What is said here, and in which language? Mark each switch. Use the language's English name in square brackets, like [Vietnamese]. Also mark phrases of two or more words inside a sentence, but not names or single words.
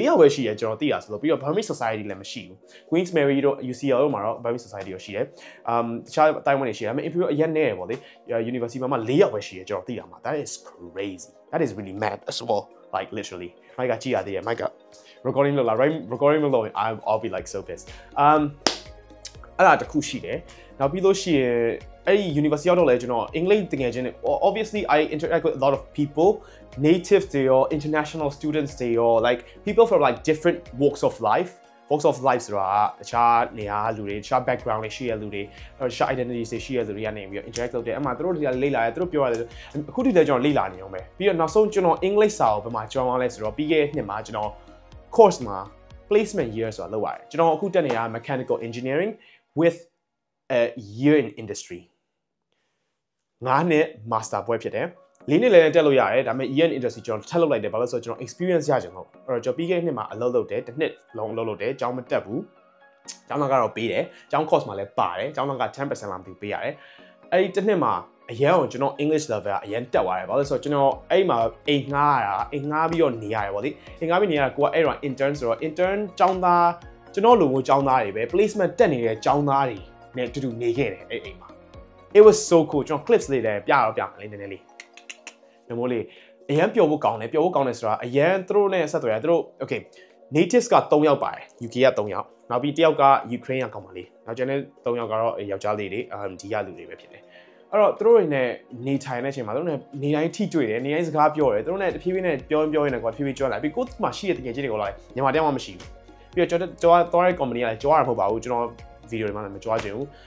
[Burmese] ယောက်ပဲရှိရကျွန်တော်သိရဆိုလို့ပြီးတော့ Burmese Society လည်းမရှိဘူး Queen's Mary တို့ UCL တို့မှာတော့ Burmese Society ရောရှိတယ်တခြားအတိုင်းအဝန်တွေရှိတယ်ဒါပေမဲ့ Imperial အရင်နဲ့ပေါ့လေ University မှာ4ယောက်ပဲရှိရကျွန်တော်သိရမှာ [English] That is crazy That is really mad as well like literally Mike [Burmese] ကြည့်ရသေးတယ် [English] Mike recording လို့လား right recording လို့ I'll be like so pissed [Burmese] အဲ့ဒါတခုရှိတယ်နောက်ပြီးလို့ရှိရင်အဲ့ ဒီ University ရောက်တော့လဲကျွန်တော်အင်္ဂလိပ်တကယ်ချင်း [English] obviously I interact with a lot of people native they or international students they or like people from like different walks of life [Burmese] ဆိုတာတခြားနေရာလူတွေတခြား background တွေရှိရလူတွေတခြား identity တွေရှိရလူတွေကနေပြီးတော့ interact လုပ်တယ်အမှသူတို့တွေကလေ့လာတယ်သူတို့ပြောရတယ်အခုထိလည်းကျွန်တော်လေ့လာနေအောင်ပဲပြီးတော့နောက်ဆုံးကျွန်တော်အင်္ဂလိပ်စာကိုဘယ်မှာကျောင်းရလဲဆိုတော့ပြီးခဲ့တဲ့နှစ်မှာကျွန်တော် course မှာ [English] placement year [Burmese] ဆိုတာလုပ်ရတယ်ကျွန်တော်အခုတက်နေတာ [English] mechanical engineering with a year in industry [Burmese] 9 နှစ် master ပွဲဖြစ်တယ်4နှစ်လည်းတက်လို့ရတယ်ဒါပေမဲ့ [English] year in industry [Burmese] ကျွန်တော်ထပ်လုပ်လိုက်တယ်ဘာလို့ဆိုတော့ကျွန်တော် experience ရကြတယ်ဟုတ်အဲ့တော့ကျွန်တော်ပြီးခဲ့တဲ့နှစ်မှာအလုပ်လုပ်တယ်တစ်နှစ်လုံးအလုပ်လုပ်တယ်ကျောင်းမတက်ဘူးကျောင်းကတော့ပေးတယ်ကျောင်း course မှာလည်းပါတယ်ကျောင်းက 10% လောက်ပေးရတယ်အဲ့ ဒီတစ်နှစ်မှာအရင်ကကျွန်တော် [English] English level [Burmese] ကအရင်တက်သွားတယ်ဘာလို့ဆိုတော့ကျွန်တော်အဲ့မှာအိမ်ငှားပြီးတော့နေရတယ်ဗောလေအိမ်ငှားပြီးနေရတာကိုကအဲ့တော့ intern ဆိုတော့ intern ကျောင်းသားကျွန်တော်လိုမျိုးကျောင်းသား တွေပဲ placement တက်နေတဲ့ကျောင်းသားတွေနဲ့အတူတူနေခဲ့တယ်အဲ့အိမ်မှာ [English] It was so cool [Burmese] ကျွန်တော် clips လေးလည်းပြမယ်လေးနည်းနည်းလေးနမိုးလေးအ ရန်ပျော်ဖို့ကောင်းတယ်ဆိုတာအရန်သူတို့နဲ့ဆက်သွယ်ရသူတို့ [English] okay natives [Burmese] က3ယောက်ပါတယ် UK က3ယောက်နောက်ပြီးတစ်ယောက်က Ukraine ကကောင်းပါလေနောက်ကျန်တဲ့3ယောက်ကတော့ယောက်ျားလေးတွေဒီကလူတွေပဲဖြစ်တယ်အဲ့တော့သူတို့တွေနဲ့နေထိုင်တဲ့အချိန်မှာသူတို့နဲ့နေတိုင်းထိတွေ့တယ်နေတိုင်းစကားပြောတယ်သူတို့နဲ့တဖြည်းဖြည်းနဲ့ပြောရင်းနဲ့ကွာတဖြည်းဖြည်းကျွမ်းလာပြီးကိုယ်မှရှိတဲ့တကယ်ကြီးတွေကိုလာမြန်မာတယောက်မှမရှိဘူးပြီးတော့ကျွန်တော်သွားတဲ့ company ကလည်းကြွားရမှာမဟုတ်ပါဘူးကျွန်တော် video တွေမှာလည်းမကြွားချင်ဘူး